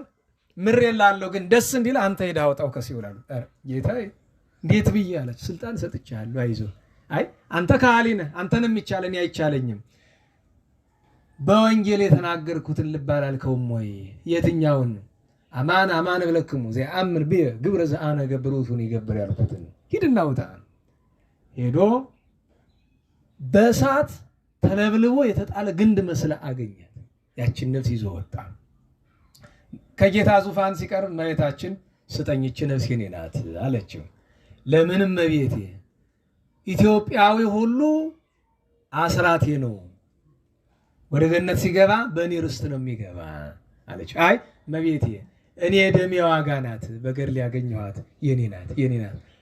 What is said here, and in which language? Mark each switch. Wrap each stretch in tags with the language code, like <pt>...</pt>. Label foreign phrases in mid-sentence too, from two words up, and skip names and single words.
<am>ምሬልሃለሁ ግን ደስ እንዲል አንተ ሄደህ አውጣው ከሲኦል አሉ። ጌታዬ እንዴት ብዬ አላቸው። ስልጣን ሰጥቼሃለሁ፣ አይዞህ። አይ አንተ ካህሊ ነህ፣ አንተንም ይቻለን አይቻለኝም። በወንጌል የተናገርኩትን ልብ አላልከውም ወይ? የትኛውን?</am> <gez>አማን አማን እብለክሙ ዘየአምን ብየ ግብረ ዘአነ እገብር ውእቱን ይገብር</gez> <am>ያልኩትን ሂድና ውጣ። ሄዶ በእሳት ተለብልቦ የተጣለ ግንድ መስላ አገኛት። ያችን ነፍስ ይዞ ወጣ። ከጌታ ዙፋን ሲቀርብ እመቤታችን ስጠኝ ይህች ነፍስ የኔ ናት አለችው። ለምንም እመቤቴ ኢትዮጵያዊ ሁሉ አስራቴ ነው፣ ወደ ገነት ሲገባ በእኔ ርስት ነው የሚገባ አለች። አይ እመቤቴ እኔ የደሜ ዋጋ ናት፣ በገድል ያገኘኋት የኔ ናት የኔ ናት።</am>